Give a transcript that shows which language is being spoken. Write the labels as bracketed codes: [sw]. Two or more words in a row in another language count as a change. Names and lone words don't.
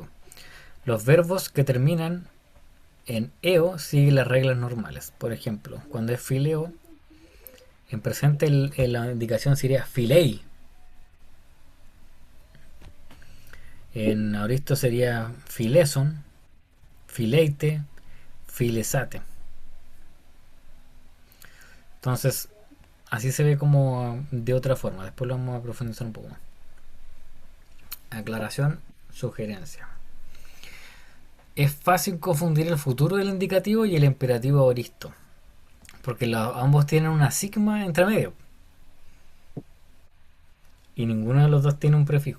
[es] Los verbos que terminan en eo siguen las reglas normales. Por ejemplo, cuando es fileo, en presente la indicación sería filei. En auristo sería [el] φίλησον, φιλείτε, φιλήσατε. [es] Entonces, así se ve como de otra forma. Después lo vamos a profundizar un poco más. Aclaración, sugerencia. Es fácil confundir el futuro del indicativo y el imperativo aoristo, porque ambos tienen una sigma entre medio y ninguno de los dos tiene un prefijo.